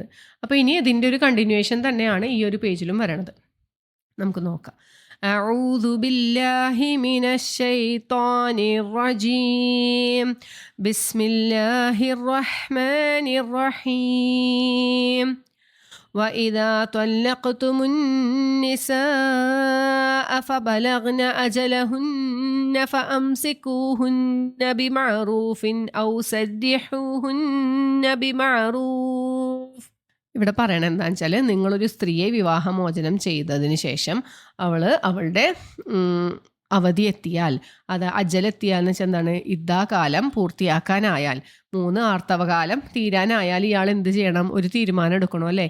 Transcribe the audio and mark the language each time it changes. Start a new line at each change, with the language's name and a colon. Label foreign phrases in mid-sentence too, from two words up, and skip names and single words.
Malayalam: അപ്പോൾ ഇനി ഇതിൻ്റെ ഒരു കണ്ടിന്യൂവേഷൻ തന്നെയാണ് ഈ ഒരു പേജിലും വരണത്. നമുക്ക് നോക്കാം.
Arabic: أعوذ بالله من الشيطان الرجيم. بسم الله الرحمن الرحيم. وإذا طلقتم النساء فبلغن أجلهن فأمسكوهن بمعروف أو سرحوهن بمعروف.
Malayalam: ഇവിടെ പറയണത് എന്താണെന്ന് വെച്ചാൽ, നിങ്ങളൊരു സ്ത്രീയെ വിവാഹമോചനം ചെയ്തതിന് ശേഷം അവളുടെ അവധി എത്തിയാൽ, അത് അജലെത്തിയാൽ എന്ന് വെച്ചാൽ എന്താണ്, ഇദ്ദാകാലം പൂർത്തിയാക്കാനായാൽ, 3 ആർത്തവകാലം തീരാനായാൽ ഇയാൾ എന്ത് ചെയ്യണം? ഒരു തീരുമാനം എടുക്കണോ അല്ലേ.